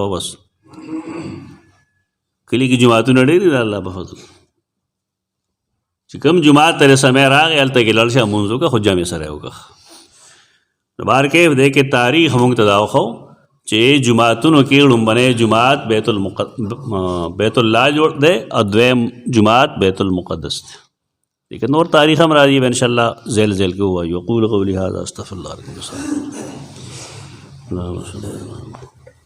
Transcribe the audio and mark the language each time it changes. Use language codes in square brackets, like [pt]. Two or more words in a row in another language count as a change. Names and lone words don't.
[ps] بس کلي کې جوماتونه ډېر دي د الله په فضل، چې کوم جومات ته سمی راغی هلته کې لاړ شه مونځ وکړه، خو جمع سره یې وکړه. نو بهر کې دی کې تاریخ موږ ته دا وښو چې جوماتونو کې لومبنی جومات بیت الله جوړ دی، او دویم جومات بیت المقدس دی. لیکن نور تاریخ هم راځي، به انشاءالله ذیل ذیل کې ووایو. [ar] اقول قولی هذا استغفر الله لکم.